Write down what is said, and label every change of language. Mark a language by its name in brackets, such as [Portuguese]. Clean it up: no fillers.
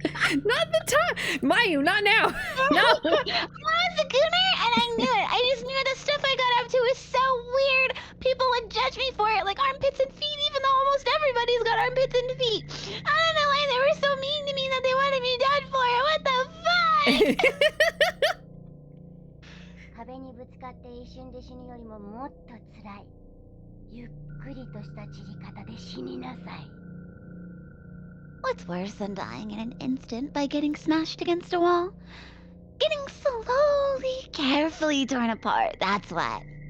[English] Not the time! Mayu, not now! No! I was a gooner and I knew it. I just knew the stuff I got up to was so weird. People would judge me for it, like armpits and feet, even though almost everybody's got armpits and feet. I don't know why they were so mean to me that they wanted me dead for it. What the fuck? [Japanese] 壁にぶつかって一瞬で死ぬよりももっと辛い。ゆっくりとした散り方で死になさい。 [English] What's worse than dying in an instant by getting smashed against a wall? Getting slowly, carefully torn apart, that's what.